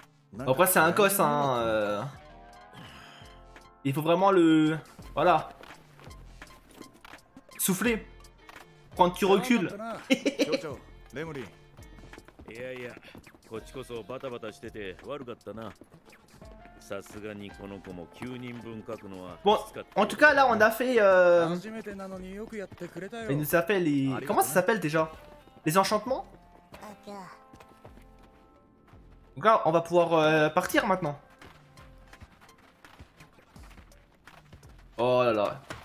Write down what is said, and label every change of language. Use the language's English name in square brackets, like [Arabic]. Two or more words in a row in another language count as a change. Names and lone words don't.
[French] Après c'est un gosse hein. Il faut vraiment le... Voilà. Souffler. Prendre du recul. [Japanese] いやいや、こっちこそバタバタしてて悪かったな。さすがにこの子も9人分書くのは。 [French] Bon, en tout cas là on a fait il nous a fait les... Comment ça s'appelle déjà? Les enchantements? Donc là on va pouvoir partir maintenant. Oh là là.